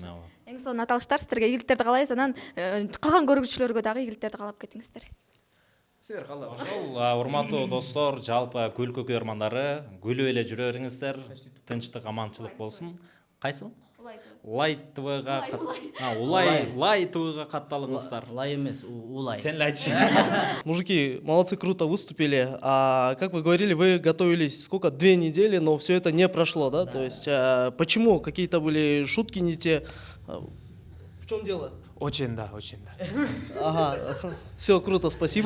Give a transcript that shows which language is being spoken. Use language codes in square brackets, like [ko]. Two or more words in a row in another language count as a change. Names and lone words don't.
[ky] Эң сонун аталыштар, сиздерге ийгиликтерди каалайбыз. Анан калган көргүчүлөргө дагы ийгиликтерди каалап кетиңиздер. Силер кандай? Ошол урматтуу достор, жалпы көл көкөрмандары, күлүп эле жүрө бериңиздер. Тынчтык, аманчылык болсун. Кайсы? Лайт ТВга Лай ТВга катталыңыздар. Лай эмес, Улай. Сен айтчы. [ru] Мужики, молодцы, круто выступили. А как вы говорили, вы готовились сколько? 2 недели, но все это не прошло, да? То есть почему? Какие-то были шутки не те? В чем дело? Очень да. Ага, все круто, спасибо.